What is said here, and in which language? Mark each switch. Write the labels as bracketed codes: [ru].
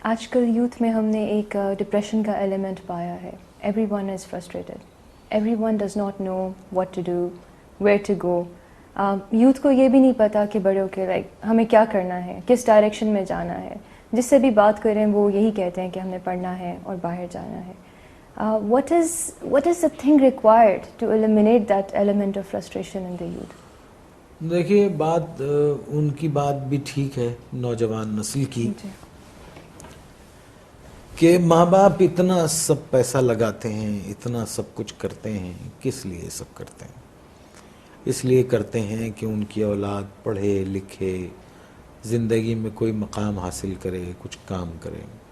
[ur] آج کل یوتھ میں ہم نے ایک ڈپریشن کا ایلیمنٹ پایا ہے. [en] Everyone is frustrated, everyone does not know what to do, where to go. [ur] Youth کو یہ بھی نہیں پتا کہ بڑے ہو کے لائک ہمیں کیا کرنا ہے, کس ڈائریکشن میں جانا ہے. جس سے بھی بات کریں وہ یہی کہتے ہیں کہ ہمیں پڑھنا ہے اور باہر جانا ہے. [en] What is the thing required to eliminate that element of frustration in the youth? [ur] دیکھیے بات ان کی بات بھی ٹھیک ہے نوجوان نسل کی کہ ماں باپ اتنا سب پیسہ لگاتے ہیں, اتنا سب کچھ کرتے ہیں. کس لیے سب کرتے ہیں؟ اس لیے کرتے ہیں کہ ان کی اولاد پڑھے لکھے, زندگی میں کوئی مقام حاصل کرے, کچھ کام کرے.